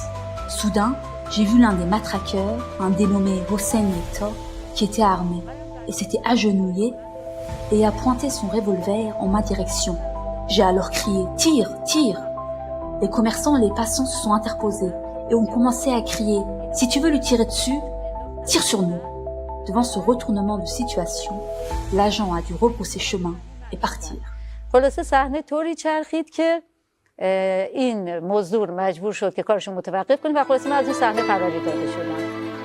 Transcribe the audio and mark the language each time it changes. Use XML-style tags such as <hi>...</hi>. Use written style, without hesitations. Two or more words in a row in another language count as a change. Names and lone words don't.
<fr>Soudain, j'ai vu l'un des matraqueurs, un dénommé Hossein Hector, qui était armé et s'était agenouillé et a pointé son revolver en ma direction. J'ai alors crié « Tire, tire !» Les commerçants et les passants se sont interposés et ont commencé à crier « Si tu veux lui tirer dessus, tire sur nous !» Devant ce retournement de situation, l'agent a dû repousser chemin et partir.</fr> <fa>خلاصه صحنه طوری چرخید که این مزدور مجبور شد که کارشو متوقف کنه و خلاصه من از اون صحنه فراری داده شدم.</fa>